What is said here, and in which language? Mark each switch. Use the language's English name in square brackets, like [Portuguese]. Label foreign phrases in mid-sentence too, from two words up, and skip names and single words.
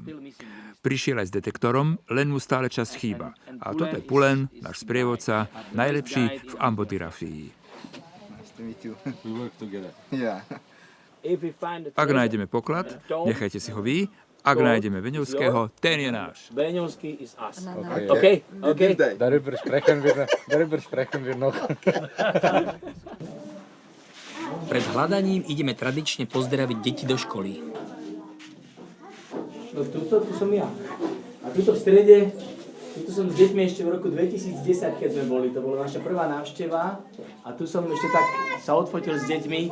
[Slovak] Prišiel aj s detektorom, len mu stále časť chýba. A toto je Pulen, náš sprievodca, najlepší v ambodirafii. Ak nájdeme poklad, nechajte si ho vy. Ak nájdeme Beňovského, ten je náš. [English] Beňovský is us. Okay. [German] Darüber sprechen wir noch. [Slovak] Pred hľadaním ideme tradične pozdraviť deti do školy. No tu som ja. A tuto v strede, tuto som s deťmi ešte v roku 2010, keď sme boli. To bola naša prvá návšteva. A tu som ešte tak sa odfotil s deťmi.